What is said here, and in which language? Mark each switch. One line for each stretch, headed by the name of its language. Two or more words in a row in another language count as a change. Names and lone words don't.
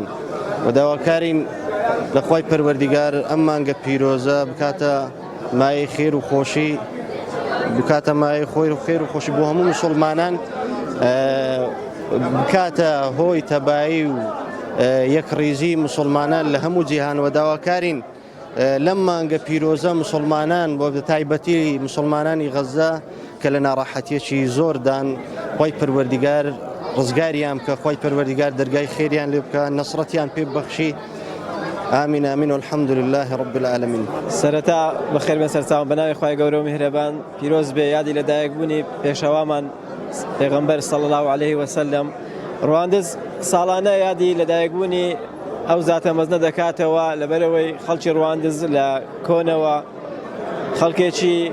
Central Kurdish: و داواکارین لە خوای پەروەردگار ئەم مانگە پیرۆزە بکاتە مایەی خێر و خۆشی، بکاتە مایەی خێر و خۆشی بۆ هەموو مسلمانان، بکاتە هۆی تەبایی و یەکڕیزی مسلمانان لە هەموو جیهان. و داواکارین لەم مانگە پیرۆزە مسلمانان بۆ تایبەتی مسلمانانی غەزە کە لە ناڕەحەتیەکی زۆردان خوای پەروەردگار ڕزگاریان بکە، خوای پەروەردگار دەرگای خێریان لێ بکە، نەسرەتیان پێ ببەخشی.
Arabic: آمین آمین والحمد لله رب العالمین.
Central Kurdish: سەرەتا بەخێر بێن سەرچاوم بە ناوی خوای گەورە و میهرەبان پیرۆز بێ یادی لەدایکبوونی پێشەوامان پێغەمبەر
Arabic: صلی الله علیه وسلم.
Central Kurdish: ڕەواندز ساڵانە یادی لەدایکبوونی ئەو زاتە مەزنە دەکاتەوە لەبەرەوەی خەڵکی ڕەواندز لە کۆنەوە خەڵکێکی